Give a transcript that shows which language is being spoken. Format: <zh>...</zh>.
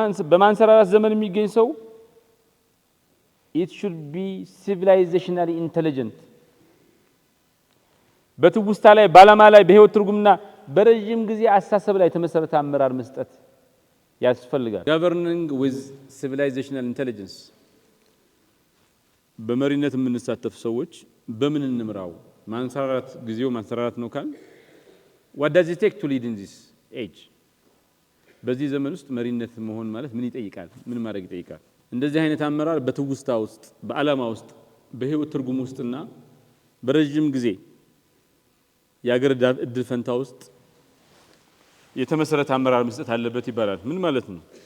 <am>በማንሰራራት ዘመን የሚገኝ ሰው</am> <en>it should be civilizationally intelligent።</en> <am>በትውስታ ላይ ባላማ ላይ በህይወት ትርጉምና በረጅም ጊዜ አስተሳሰብ ላይ የተመሰረተ አመራር መስጠት ያስፈልጋል።</am> <en>governing with civilizational intelligence</en> <am>በመሪነት የምንሳተፍ ሰዎች በምን እንምራው? ማንሰራራት ጊዜው ማንሰራራት ነው ካል</am> <en>what does it take to lead in this age?</en> <am>በዚህ ዘመን ውስጥ መሪነት መሆን ማለት ምን ይጠይቃል? ምን ማድረግ ይጠይቃል? እንደዚህ አይነት አመራር በትውስታ ውስጥ በዓላማ ውስጥ በህይወት ትርጉም ውስጥና በረጅም ጊዜ የአገር እድል ፈንታ ውስጥ የተመሰረተ አመራር መስጠት አለበት ይባላል። ምን ማለት ነው?</am>